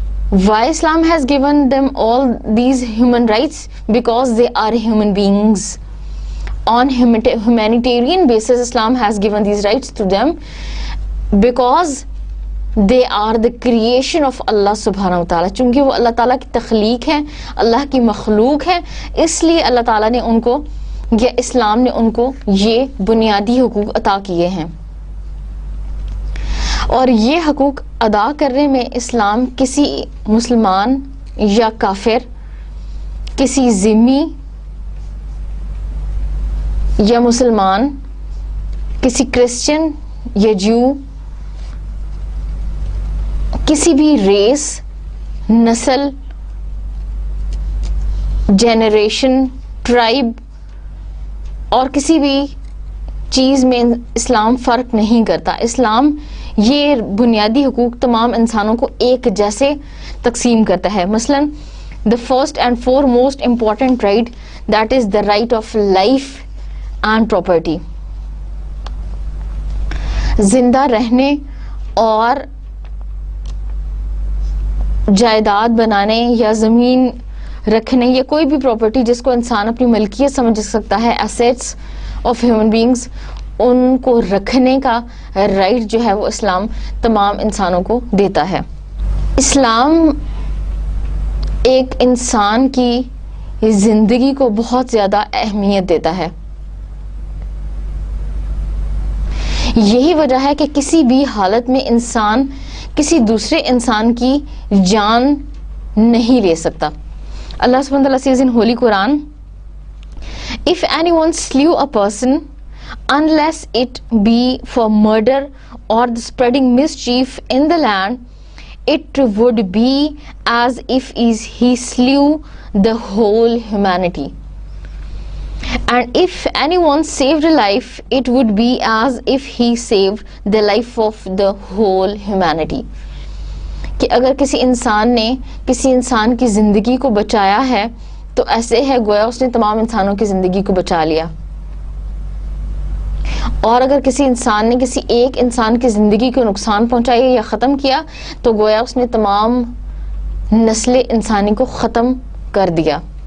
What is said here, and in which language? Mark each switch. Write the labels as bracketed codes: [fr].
[en] Why Islam has given them all these human rights? Because they are human beings. On humanitarian basis, Islam has given these rights to them because they are the creation of Allah subhanahu wa ta'ala. [ur] چونکہ وہ اللہ تعالیٰ کی تخلیق ہے، اللہ کی مخلوق ہے، اس لیے اللہ تعالیٰ نے ان کو یا اسلام نے ان کو یہ بنیادی حقوق عطا کیے ہیں. اور یہ حقوق ادا کرنے میں اسلام کسی مسلمان یا کافر، کسی ذمی یا مسلمان، کسی کرسچن یا جو، کسی بھی ریس، نسل جنریشن، ٹرائب اور کسی بھی چیز میں اسلام فرق نہیں کرتا. اسلام یہ بنیادی حقوق تمام انسانوں کو ایک جیسے تقسیم کرتا ہے. [en] مثلا the first and foremost important right, that is the right of life and property. [ur] زندہ رہنے اور جائیداد بنانے یا زمین رکھنے یا کوئی بھی پراپرٹی جس کو انسان اپنی ملکیت سمجھ سکتا ہے، [en] assets of human beings, [ur] ان کو رکھنے کا رائٹ جو ہے وہ اسلام تمام انسانوں کو دیتا ہے. اسلام ایک انسان کی زندگی کو بہت زیادہ اہمیت دیتا ہے. یہی وجہ ہے کہ کسی بھی حالت میں انسان کسی دوسرے انسان کی جان نہیں لے سکتا. [en] اللہ سبحانہ وتعالیٰ says in Holy Quran, if anyone slew a person unless it be for murder or the spreading mischief in the land, it would be as if he slew the whole humanity. And if anyone saved a life, it would be as if he saved the life of the whole humanity. [ur] کہ اگر کسی انسان نے کسی انسان کی زندگی کو بچایا ہے تو ایسے ہے گویا اس نے تمام انسانوں کی زندگی کو بچا لیا. اور اگر کسی انسان نے کسی ایک انسان کی زندگی کو نقصان پہنچایا یا ختم کیا تو گویا اس نے تمام نسل انسانی کو ختم کر دیا.